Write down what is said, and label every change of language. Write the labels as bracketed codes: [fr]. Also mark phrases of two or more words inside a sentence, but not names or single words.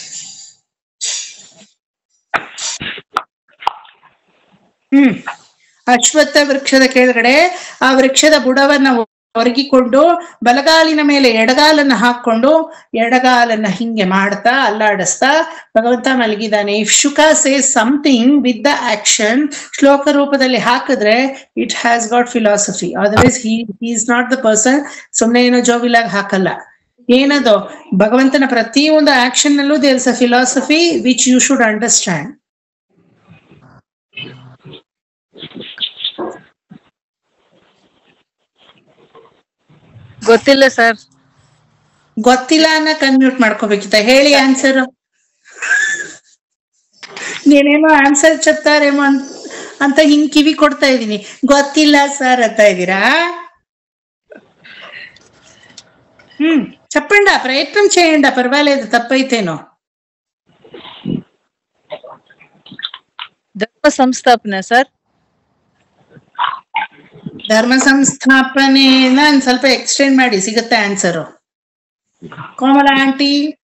[kn] ಅಶ್ವತ್ಥ ವೃಕ್ಷದ ಕೆಳಗಡೆ ಆ ವೃಕ್ಷದ ಬುಡವನ್ನ ಒರಗಿಕೊಂಡು ಬಲಗಾಲಿನ ಮೇಲೆ ಎಡಗಾಲನ್ನ ಹಾಕೊಂಡು ಎಡಗಾಲನ್ನ ಹಿಂಗೆ ಮಾಡ್ತಾ ಅಲ್ಲಾಡಿಸ್ತಾ ಭಗವಂತ ಮಲಗಿದ್ದಾನೆ. [en] If Shuka says something with the action, [kn] ಶ್ಲೋಕ ರೂಪದಲ್ಲಿ ಹಾಕಿದ್ರೆ [en] it has got philosophy. otherwise he is not the person. [kn] ಸುಮ್ನೆ ಏನೋ ಜೋವಿಲಾಗಿ ಹಾಕಲ್ಲ. ಏನದು? ಭಗವಂತನ ಪ್ರತಿಯೊಂದು ಆಕ್ಷನ್ ನಲ್ಲೂ [en] there is a philosophy which you should understand. [kn] ಗೊತ್ತಿಲ್ಲ ಸರ್. ಗೊತ್ತಿಲ್ಲ ಅನ್ನ ಕನ್ಮ್ಯೂಟ್ ಮಾಡ್ಕೋಬೇಕಿತ್ತ? ಹೇಳಿ ಆನ್ಸರ್. ನೀನೇನೋ ಆನ್ಸರ್ చెప్తారేమో ಅಂತ ಹಿಂಗ್ ಕಿವಿ ಕೊಡ್ತಾ ಇದೀನಿ. ಗೊತ್ತಿಲ್ಲ ಸರ್ ಅಂತ ಇದ್ದೀರಾ? [te] చెప్పండా, ప్రయత్నం చేయండా, పర్వాలేదు, తప్పైతేనో. [kn] ಧರ್ಮ ಸಂಸ್ಥಾಪನೆ ಸರ್. ಧರ್ಮ ಸಂಸ್ಥಾಪನೆ ಸ್ವಲ್ಪ ಎಕ್ಸ್ಟೆಂಡ್ ಮಾಡಿ, ಸಿಗುತ್ತೆ ಆನ್ಸರು. ಕೋಮಲ ಆಂಟಿ,